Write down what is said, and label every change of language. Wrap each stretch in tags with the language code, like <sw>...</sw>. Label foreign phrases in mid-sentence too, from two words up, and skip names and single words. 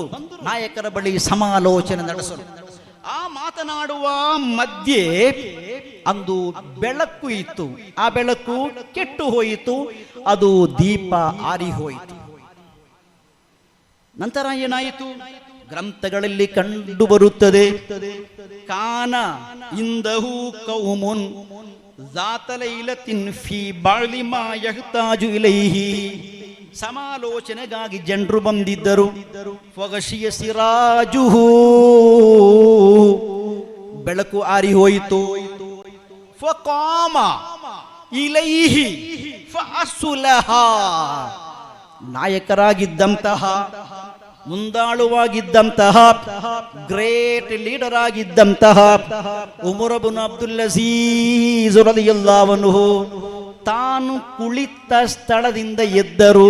<kn>ನಾಯಕರ ಬಳಿ ಸಮಾಲೋಚನೆ ನಡೆಸಲು. ಆ ಮಾತನಾಡುವ ಮಧ್ಯೆ ಅಂದು ಬೆಳಕು ಇತ್ತು. ಆ ಬೆಳಕು ಕೆಟ್ಟು ಹೋಯಿತು, ಅದು ದೀಪ ಆರಿ ಹೋಯಿತು. ನಂತರ ಏನಾಯಿತು? ಗ್ರಂಥಗಳಲ್ಲಿ ಕಂಡು ಬರುತ್ತದೆ,</kn> <ar>كان عنده قوم ذات ليلة في بعض ما يحتاج إليه.</ar> <kn>ಸಮಾಲೋಚನೆಗಾಗಿ ಜನರು ಬಂದಿದ್ದರು.</kn> <ar>فغشي سراجه,</ar> <kn>ಬೆಳಕು ಆರಿ ಹೋಯಿತು.</kn> <ar>فقام إليه فأصلح,</ar> <kn>ನಾಯಕರಾಗಿದ್ದಂತಹ, ಮುಂದಾಳುವಾಗಿದ್ದಂತಹ,</kn> <en>great leader</en> <kn>ಆಗಿದ್ದಂತಹ ಉಮರ್ ಇಬ್ನು ಅಬ್ದುಲ್ ಅಜೀಜ್</kn> <ar>رضي الله عنه</ar> <kn>ತಾನು ಕುಳಿತ ಸ್ಥಳದಿಂದ ಎದ್ದರು.</kn>